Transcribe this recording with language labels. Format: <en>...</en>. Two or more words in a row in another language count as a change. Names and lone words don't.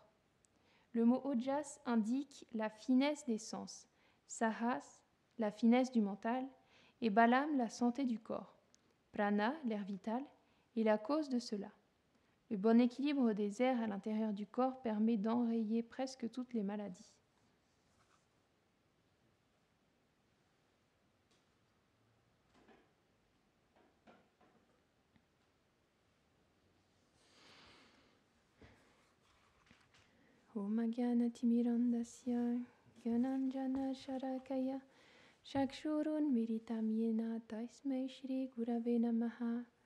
<fr>Le mot ojas indique la finesse des sens, sahas, la finesse du mental, et balam, la santé du corps. Prana, l'air vital, est la cause de cela. Le bon équilibre des airs à l'intérieur du corps permet d'enrayer presque toutes les maladies.</fr> <sa>ॐ अज्ञानतिमिरान्धस्य ज्ञानाञ्जन शराकया चक्षुरुन् मिरितम् येन तस्मै श्री गुरवे नमः.</sa>